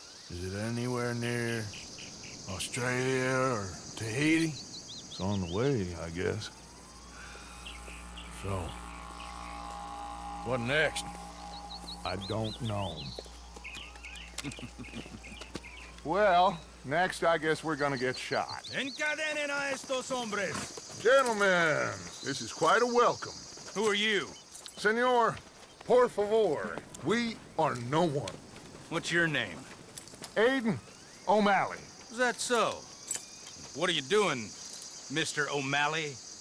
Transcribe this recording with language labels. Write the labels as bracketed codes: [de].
[en] Is it anywhere near Australia or Tahiti? It's on the way, I guess. So, what next? I don't know. Well, next I guess we're gonna get shot. [es] encadenen a estos hombres. [en] Gentlemen, this is quite a welcome. Who are you? [es] Senor, por favor, [en] we are no one. What's your name? Aiden O'Malley. Is that so? What are you doing, Mr. O'Malley?